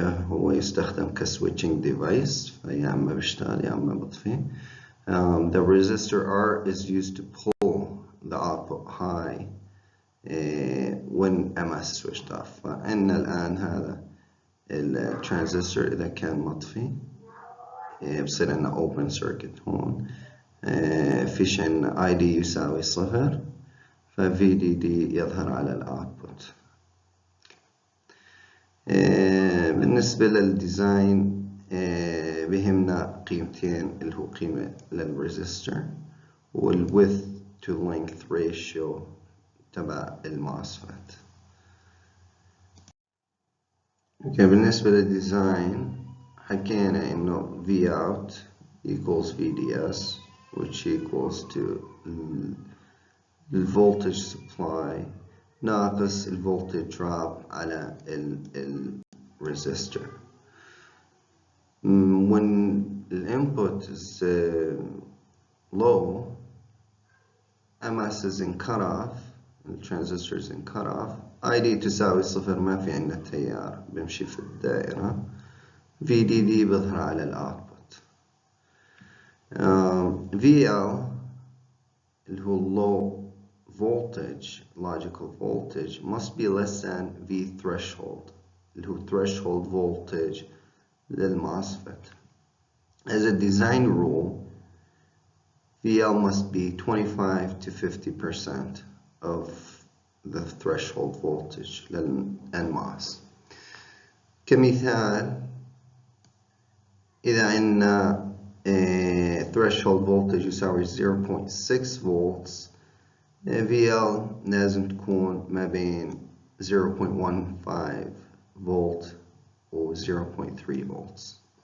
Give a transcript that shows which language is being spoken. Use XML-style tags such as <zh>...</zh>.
<ar>هو يستخدم كسويتشنج ديفايس، فيا اما بيشتغل يا اما بطفي.</ar> <en>The resistor R is used to pull the output high when MS switched off.</en> <ar>فعندنا الآن هذا الترانزستور إذا كان مطفي بصير عندنا open circuit هون. فيش عندنا ID يساوي 0، ف VDD يظهر على الاوتبوت. بالنسبة للديزاين بهمنا قيمتين، اللي هو قيمة للريزستور وال</ar> <en>width to length ratio</en> <ar>تبع الموسفيت. بالنسبة للديزاين حكينا انه</ar> <en>V out equals VDS which equals to the voltage supply</en> <ar>ناقص ال</ar> <en>voltage drop</en> <ar>على ال</ar> <en>resistor. When the input is low, MS is in cutoff, the transistor is in cutoff.</en> <ar>ID تساوي 0، ما في عندنا تيار بمشي في الدائرة. VDD بظهر على الأوتبوت.</ar> <en>VL</en> <ar>اللي هو</ar> <en>low voltage, logical voltage, must be less than V threshold, اللي هو threshold voltage للMOSFET. As a design rule, VL must be 25 to 50% of the threshold voltage للNMOS.</en> <ar>كمثال، إذا عندنا threshold voltage يساوي 0.6 volts، VL لازم تكون ما بين 0.15 فولت و 0.3 volts.</ar>